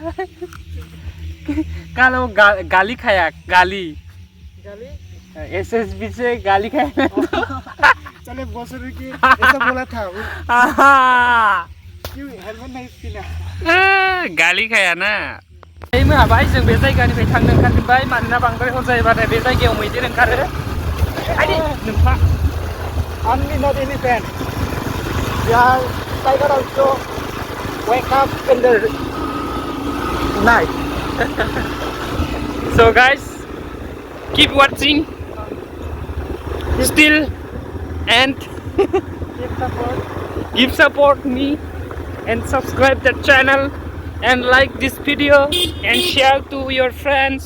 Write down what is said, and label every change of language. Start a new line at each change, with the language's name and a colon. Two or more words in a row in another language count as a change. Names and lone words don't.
Hindi: कल वो गाली खाया, गाली एसएसबी से गाली खाया। चले बॉस की ऐसा बोला था। क्यों हेलमेट नहीं पहना? गाली खाया ना।
Bodo: मोनाबाय, जों बे जायगानिफ्राय थांनो ओंखारफिनबाय, मानोना बांद्राय हर जायोबाथाय बे जायगायाव मैदेर ओंखारो। आइदि नोंफा आंनि नट एनि फेन।
English: Yeah, tiger also wake up in the night. So guys, keep watching still and give support me and subscribe the channel and like this video and share to your friends.